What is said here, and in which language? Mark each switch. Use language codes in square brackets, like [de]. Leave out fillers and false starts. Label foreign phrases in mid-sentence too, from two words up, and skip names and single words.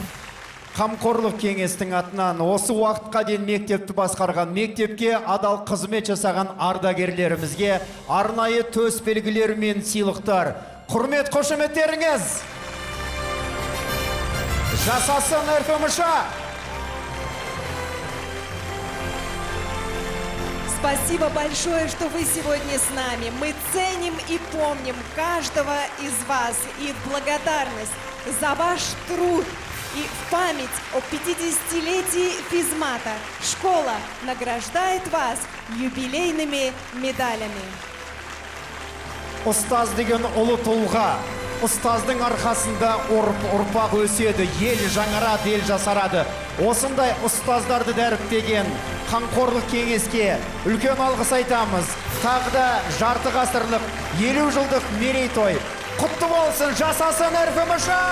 [kk] Қамқорлық кеңестің атынан осы уақытқа дейін мектепті басқарған, мектепке адал қызмет жасаған ардагерлерімізге арнайы төс белгілері мен сыйлықтар. Құрмет қошеметтеріңіз! Жасасын РФМШ! [ru] Спасибо большое, что вы сегодня с нами. Мы ценим и помним каждого из вас. И в благодарность за ваш труд и в память о 50-летии физмата школа награждает вас юбилейными медалями. [kk] Ұстаз деген ұлы тұлға. Ұстаздың арқасында ұрпақ өседі, ел жаңарады, ел жасарады. Осындай ұстаздарды дәріптеген қамқорлық кеңеске үлкен алғыс айтамыз. Тағы да жарты ғасырлық 50 жылдық мерейтой құтты болсын, жасасын РФМШ!